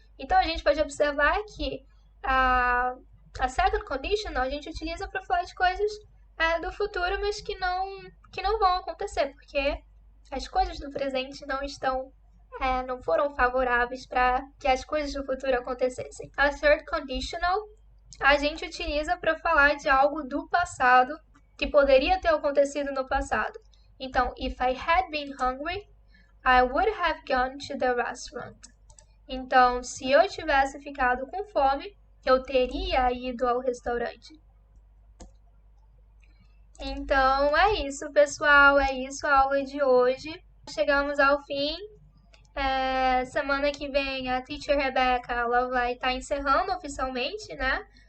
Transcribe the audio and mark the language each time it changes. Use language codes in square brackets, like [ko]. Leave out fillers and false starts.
[pt] Então, a gente pode observar que a second conditional a gente utiliza para falar de coisas do futuro, mas que não vão acontecer, porque as coisas do presente não foram favoráveis para que as coisas do futuro acontecessem. A third conditional a gente utiliza para falar de algo do passado que poderia ter acontecido no passado. [en] Então, if I had been hungry, I would have gone to the restaurant. [pt] Então, se eu tivesse ficado com fome, eu teria ido ao restaurante. Então, é isso, pessoal. É isso a aula de hoje. Chegamos ao fim. Semana que vem a Teacher Rebecca ela vai estar encerrando oficialmente, né?